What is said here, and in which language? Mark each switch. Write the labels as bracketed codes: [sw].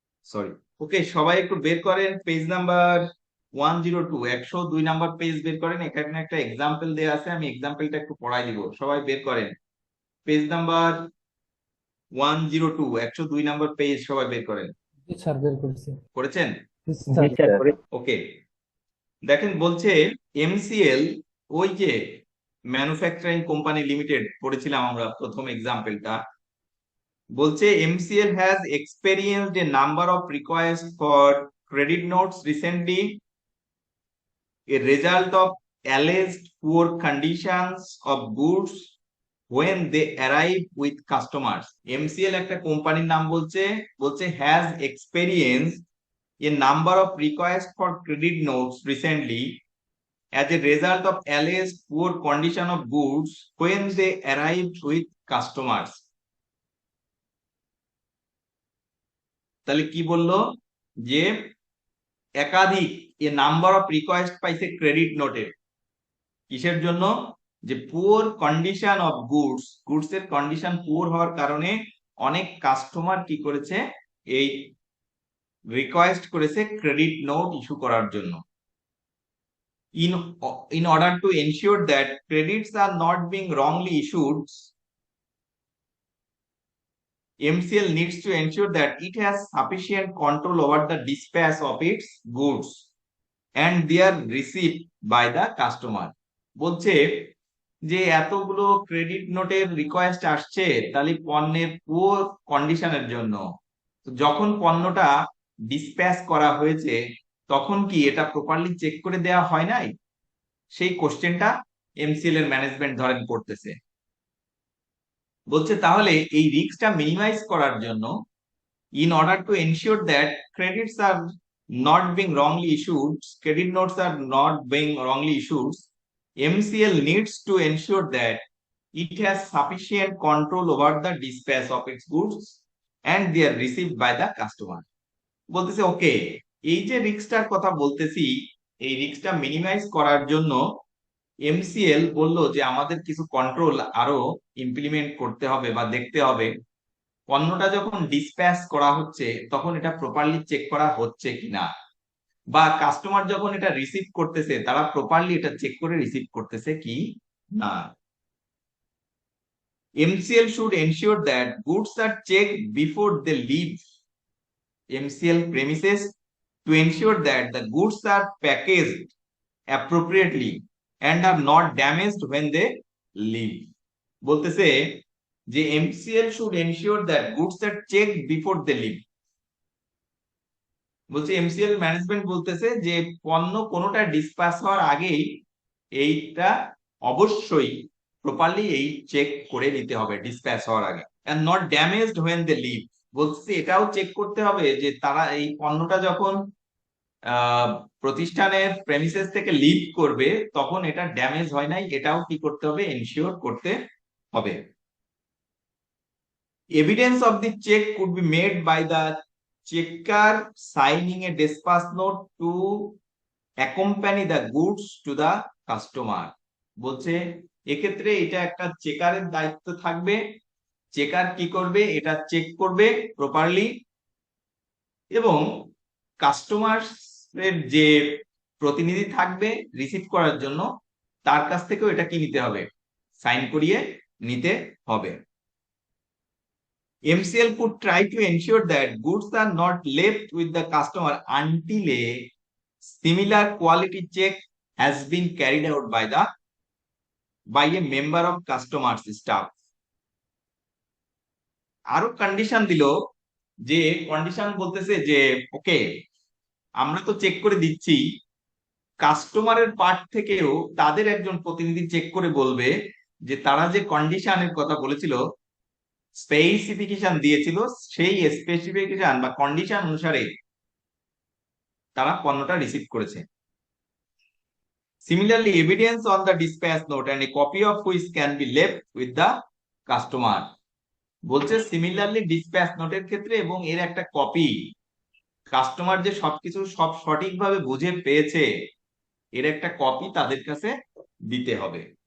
[bn] Sorry. ওকে, সবাই একটু বের করেন পেজ নাম্বার 102, 102 নাম্বার পেজ বের করেন। এখানে একটা এক্সাম্পল দেয়া আছে, আমি এক্সাম্পলটা একটু পড়াই দিব, সবাই বের করেন পেজ নাম্বার 102, 102 নাম্বার পেজ সবাই বের করেন। জি স্যার, বের করছি। করেছেন? জি স্যার। ওকে, দেখেন বলছে এমসিএল, ওই যে ম্যানুফ্যাকচারিং কোম্পানি লিমিটেড পড়েছিলাম আমরা প্রথম এক্সাম্পলটা, বলছে [en] MCL has experienced a number of requests for credit notes recently, a result of alleged poor conditions of goods when they arrive with customers. [bn] MCL একটা কোম্পানির নাম বলছে, বলছে [en] has experienced a number of requests for credit notes recently as a result of alleged poor condition of goods when they arrived with customers. [bn] তাহলে কি বললো যে একাধিক [en] a number of request [bn] পাইছে ক্রেডিট নোটের, কিসের জন্য? যে [en] poor condition of goods, [bn] goods এর কন্ডিশন পুয়ার হওয়ার কারণে অনেক কাস্টমার কি করেছে, এই রিকোয়েস্ট করেছে ক্রেডিট নোট ইস্যু করার জন্য। [en] In order to ensure that credits are not being wrongly issued, MCL needs to ensure that it has sufficient control over the dispatch of its goods and their receipt by the customer. [bn] বলছে যে এতগুলো credit নোটের request আসছে তাহলে পণ্যের poor কন্ডিশনের জন্য, যখন পণ্যটা ডিসপ্যাচ করা হয়েছে তখন কি এটা প্রপারলি চেক করে দেওয়া হয় নাই, সেই কোশ্চেনটা MCL এর ম্যানেজমেন্ট ধরেন করতেছে। বলছে তাহলে এই রিস্কটা মিনিমাইজ করার জন্য, [en] in order to ensure that credits are not being wrongly issued, credit notes are not being wrongly issued, MCL needs to ensure that it has sufficient control over the dispatch of its goods and they are received by the customer. [bn] বলতেছে ওকে, এই যে রিস্কটার কথা বলতেছি, এই রিস্কটা minimise করার জন্য MCL বললো যে আমাদের কিছু কন্ট্রোল আরো ইমপ্লিমেন্ট করতে হবে বা দেখতে হবে। পণ্যটা যখন ডিসপ্যাচ করা হচ্ছে তখন এটা প্রপারলি চেক করা হচ্ছে কিনা, বা কাস্টমার যখন এটা রিসিভ করতেছে তারা প্রপারলি এটা চেক করে রিসিভ করতেছে কি না। [en] MCL should ensure that goods are checked before they leave MCL premises to ensure that the goods are packaged appropriately and are not damaged when they leave. [bn] বলতেছে যে [en] MCL should ensure that goods are checked before they leave. [bn] বলছে MCL management বলতেছে যে পণ্য কোনোটা dispatch হওয়ার আগেই এইটা অবশ্যই প্রপারলি এই চেক করে নিতে হবে ডিসপ্যাচ হওয়ার আগে, [en] and not damaged when they leave. [bn] বলছে এটাও চেক করতে হবে যে তারা এই পণ্যটা যখন প্রতিষ্ঠানের প্রেমিসেস থেকে লিভ করবে তখন এটা ড্যামেজ হয় নাই, এটাও কি করতে হবে, এনশিওর করতে হবে। [en] Evidence of the check could be made by the checker signing a dispatch note to accompany the goods to the customer. [bn] বলছে এক্ষেত্রে এটা একটা চেকারের দায়িত্ব থাকবে, চেকার কি করবে, এটা চেক করবে প্রপারলি, এবং কাস্টমার এর যে প্রতিনিধি থাকবে রিসিভ করার জন্য তার কাছ থেকেও এটা কি নিতে হবে, সাইন করিয়ে নিতে হবে। [en] MCL could try to ensure that goods are not left with the customer until a similar quality check has been carried out by a member of customers staff. [bn] আরো কন্ডিশন দিল, যে কন্ডিশন বলতেছে যে ওকে, আমরা তো চেক করে দিচ্ছি, কাস্টমারের পার্ট থেকেও তাদের একজন প্রতিনিধি চেক করে বলবে যে তারা যে কন্ডিশনের কথা বলেছিল, স্পেসিফিকেশন দিয়েছিল, সেই স্পেসিফিকেশন বা কন্ডিশন অনুসারে তারা পণ্যটা রিসিভ করেছে। [en] Similarly, evidence on the dispatch note and a copy of which can be left with the customer. [bn] বলছে সিমিলারলি ডিসপ্যাচ নোটের ক্ষেত্রে এবং এর একটা কপি, কাস্টমার যে সবকিছু সব সঠিকভাবে বুঝে পেয়েছে এর একটা কপি তাদের কাছে দিতে হবে।